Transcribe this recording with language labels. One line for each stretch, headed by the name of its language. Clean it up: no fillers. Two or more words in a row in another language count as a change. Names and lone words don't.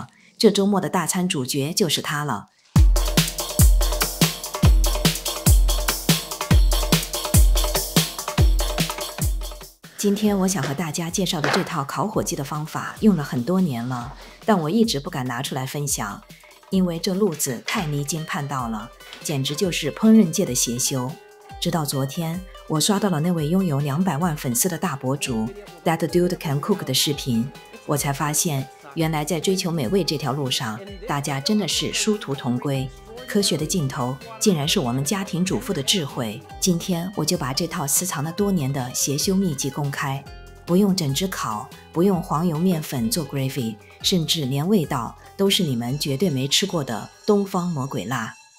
Chinese: 這週末的大餐主角就是它了。今天我想和大家介紹的這套烤火雞的方法用了很多年了，但我一直不敢拿出來分享，因為這路子太離經叛道了，簡直就是烹飪界的邪修。直到昨天，我刷到了那位擁有200萬粉絲的大博主 That Dude Can Cook 的視頻，我才發現原來在追求美味這條路上，大家真的是殊途同歸。科學的盡頭竟然是我們家庭主婦的智慧。今天我就把這套私藏了多年的邪修秘籍公開，不用整隻烤，不用黃油麵粉做 gravy， 甚至連味道都是你們絕對沒吃過的東方魔鬼辣。